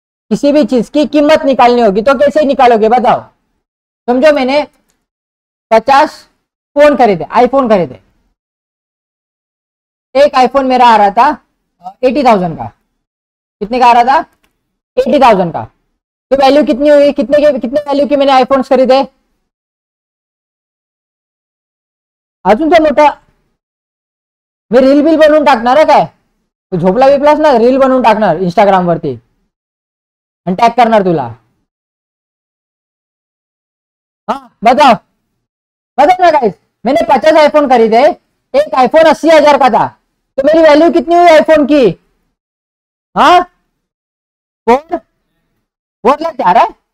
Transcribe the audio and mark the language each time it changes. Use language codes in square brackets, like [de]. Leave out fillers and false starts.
[hi] किसी भी चीज की कीमत निकालनी होगी तो कैसे निकालोगे बताओ। समझो मैंने 50 फोन खरीदे, आईफोन खरीदे। एक आईफोन मेरा आ रहा था 80,000 का। कितने का आ रहा था, 80,000 का। तो वैल्यू कितनी हुई, कितने वैल्यू की मैंने आईफोन्स खरीदे। [mr] अजून तो मोठा मी रील बिल बनवून टाकणार आहे काय, तू झोपला बिपलास ना, रील बनवून टाकणार इंस्टाग्राम वरती आणि टॅग करणार तुला। [hi] हाँ बताओ ना गाइस, मैंने 50 आईफोन खरीदे, एक आईफोन 80,000 का था, तो मेरी वैल्यू कितनी हुई आईफोन की, हाँ 4 लाख जा रहा है।